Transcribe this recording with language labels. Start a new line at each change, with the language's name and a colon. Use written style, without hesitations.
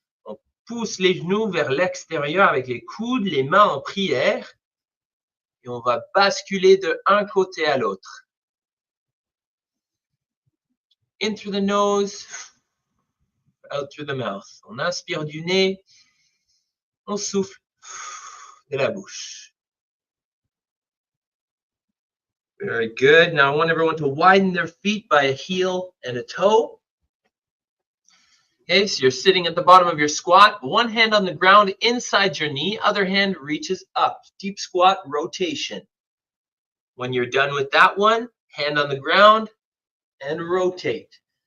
French: On pousse les genoux vers l'extérieur avec les coudes, les mains en prière. Et on va basculer de un côté à l'autre.
English: In through the nose, out through the mouth.
French: On inspire du nez, on souffle de la bouche.
English: Very good. Now I want everyone to widen their feet by a heel and a toe. Okay, so you're sitting at the bottom of your squat, one hand on the ground inside your knee, other hand reaches up. Deep squat rotation. When you're done with that one, hand on the ground and rotate.